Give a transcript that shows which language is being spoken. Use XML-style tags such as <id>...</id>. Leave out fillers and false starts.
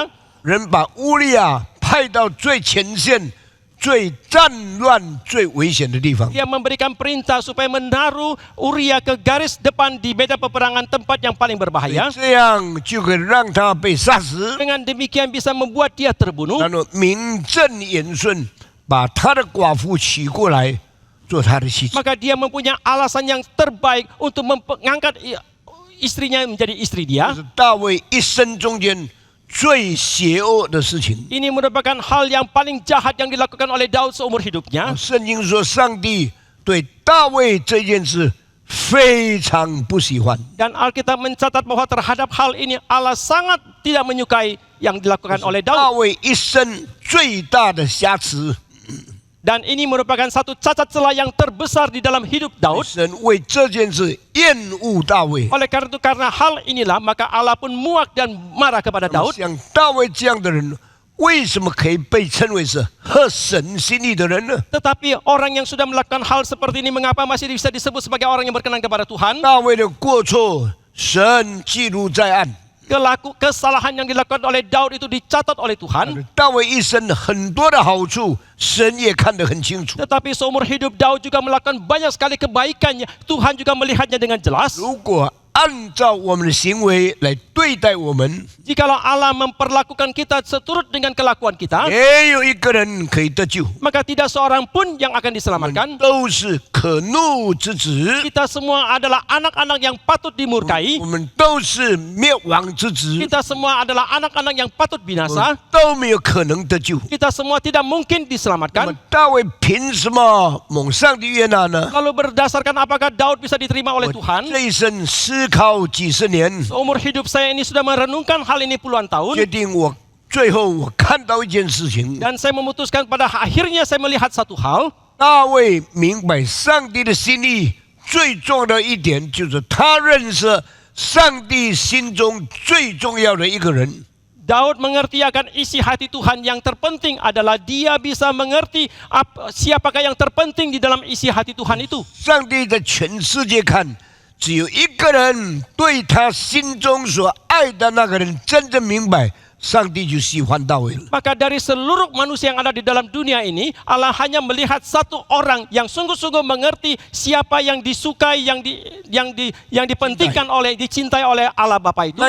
<zh>咐人把乌利亚派到最前线、最战乱、最危险的地方。</zh> <id>Dia memberikan perintah supaya menaruh Uria ke garis depan di medan peperangan, tempat yang paling berbahaya.</id> <zh>这样就可以让他被杀死，</zh> <id>Dengan demikian bisa membuat dia terbunuh.</id> <zh>然后名正言顺把他的寡妇娶过来做他的妻子。</zh> <id>Maka dia mempunyai alasan yang terbaik untuk mengangkat istrinya menjadi istri</id> <zh>这</zh> <id>dia.</id> <zh>是大卫一生中间最邪恶的事情。</zh> <id>Ini merupakan hal yang paling jahat yang dilakukan oleh Daud seumur hidupnya.</id> <zh>圣经说，上帝对大卫这件事非常不喜欢。</zh> <id>Dan Alkitab mencatat bahwa terhadap hal ini Allah sangat tidak menyukai yang dilakukan oleh</id> <zh>大</zh> <id>Daud.</id> <zh>卫一生最大的瑕疵，</zh> <id>Dan ini merupakan satu cacat celah yang terbesar di dalam hidup Daud.</id> <zh>神为这件事厌恶大卫。</zh> <id>Oleh karena itu, karena hal inilah maka Allah pun muak dan marah kepada Daud.</id> <zh>像大卫这样的人，为什么可以被称为是合神心意的人呢？</zh> <id>Tetapi orang yang sudah melakukan hal seperti ini, mengapa masih bisa disebut sebagai orang yang berkenan kepada Tuhan?</id> <zh>大卫的过错，神记录在案。</zh> <id>Kesalahan yang dilakukan oleh Daud itu dicatat oleh Tuhan.</id> <zh>大卫一生很多的好处，神也看得很清楚。</zh> <id>Tetapi seumur hidup Daud juga melakukan banyak sekali kebaikannya. Tuhan juga melihatnya dengan jelas.</id> <zh>如果按照我们的行为来对待我们，</zh> <id>Jikalau Allah memperlakukan kita seturut dengan kelakuan kita,</id> <zh>没有一个人可以得救，</zh> <id>maka tidak seorang pun yang akan diselamatkan.</id> <zh>都是可怒之子，</zh> <id>Kita semua adalah anak-anak yang patut dimurkai.</id> <zh>我们都是灭亡之子，</zh> <id>Kita semua adalah anak-anak yang patut binasa.</id> <zh>都没有可能得救。</zh> <id>Kita semua tidak mungkin</id> <zh>那么</zh> <id>diselamatkan.</id> <zh>大卫凭什么蒙上帝悦纳呢？</zh> <id>Lalu berdasarkan apakah Daud bisa diterima oleh</id> <zh>我</zh> <id>Tuhan?</id> <zh>这一生思考几十年，</zh> <id>Seumur hidup saya ini sudah merenungkan hal ini puluhan</id> <zh>决</zh> <id>tahun.</id> <zh>定最后我看到一件事情，</zh> <id>Dan saya memutuskan pada akhirnya saya melihat satu hal.</id> <zh>大卫明白上帝的心意，最重要的一点就是他认识上帝心中最重要的一个人。</zh> <id>Daud mengerti akan isi hati Tuhan. Yang terpenting adalah dia bisa mengerti siapakah yang terpenting di dalam isi hati Tuhan itu.</id> <zh>上帝在全世界看，只有一个人对他心中所爱的那个人真正明白，上帝就喜欢大卫了。</zh> <id>Maka dari seluruh manusia yang ada di dalam dunia ini, Allah hanya melihat satu orang yang sungguh-sungguh mengerti siapa yang disukai, yang dipentingkan oleh, dicintai oleh Allah Bapa itu.</id>